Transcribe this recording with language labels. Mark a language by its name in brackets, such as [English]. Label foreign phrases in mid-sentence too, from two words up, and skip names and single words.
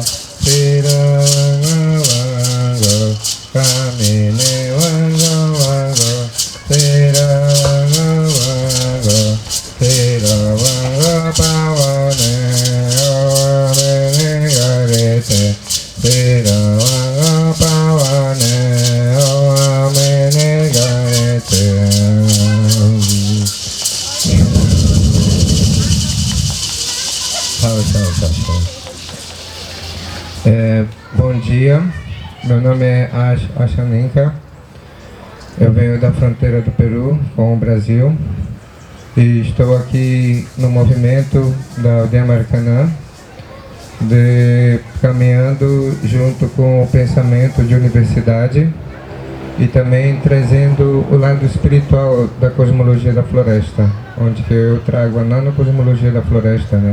[Asháninka] Sira wanga wanga, kamine wanga wanga, sira wanga wanga, sira wanga pawane, oamene garete, sira wanga pawane, oamene garete. [Portuguese] Bom dia. dia, meu nome é Ashaninka, eu venho da fronteira do Peru com o Brasil e estou aqui no movimento da Aldeia Maracanã, caminhando junto com o pensamento de universidade e também trazendo o lado espiritual da cosmologia da floresta, onde que eu trago a nanocosmologia da floresta, né?